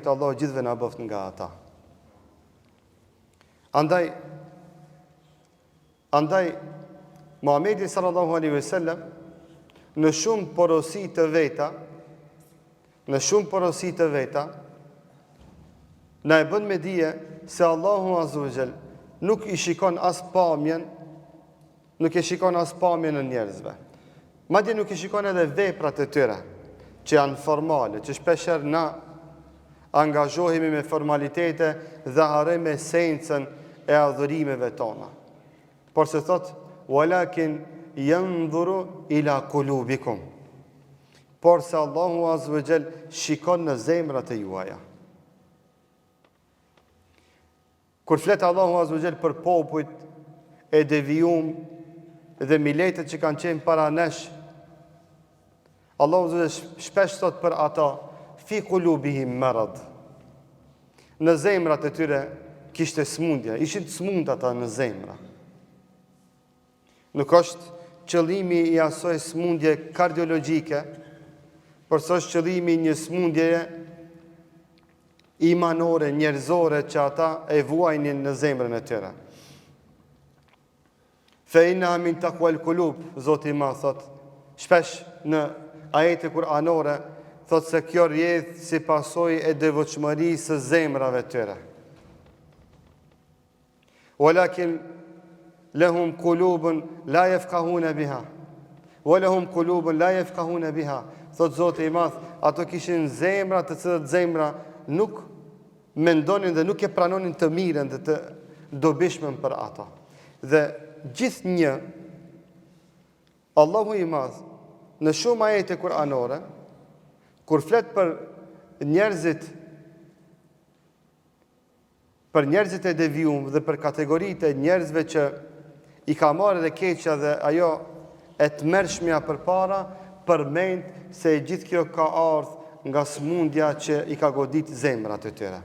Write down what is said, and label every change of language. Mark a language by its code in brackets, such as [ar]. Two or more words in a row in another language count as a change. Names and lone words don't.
[sq] Allah gjithve na bëft nga ata. Andaj Muhamedi [ar] صلى الله عليه وسلم [sq] në shumë porosi të veta na e bën me dije se [ar] الله عز وجل [sq] nuk e shikon as pamjen në njerëzve. Madje nuk i shikon edhe veprat e tyre, që janë formale, që shpesher na angazhohemi me formalitete dhe harrojmë esencën e adhurimeve tona. Por se thot, [ar] ولكن ينظر إلى قلوبكم. [sq] Por se [ar] الله عز وجل [sq] shikon në zemrat e juaja. Kur flet [ar] الله عز وجل [sq] për popujt e devijum dhe miletet që kanë qenë para nesh, Allahu shpesh thot për ata, [ar] في قلوبهم مرض. [sq] Në zemrat e tyre kishte smundje, ishin të smund ata në zemra. Nuk është qëllimi i asoj smundje kardiologjike, por është qëllimi një smundje imanore, njerëzore që ata e vuajnin në zemrën e tyre. [ar] فإنها من تقوى القلوب, [sq] Zoti ma thot, shpesh në ajete kuranore, thot se kjo rjedh si pasojë e devotshmërisë së zemrave tyre. [ar] ولكن لهم قلوب لا يفقهون بها. ولهم قلوب لا يفقهون بها. [sq] Thot Zoti i Madh, ato kishin zemra të cilat zemra nuk mendonin dhe nuk e pranonin të mirën dhe të dobishmen për ato. Dhe gjithnjë Allahu i Madh në shumë ajete kuranore, kur flet për njerëzit e devijum dhe për kategoritë e njerëzve që i ka marrë dhe keqja dhe ajo e tmerrshmja përpara, përmend se gjithë kjo ka ardhur nga smundja që i ka godit zemrat e tyre.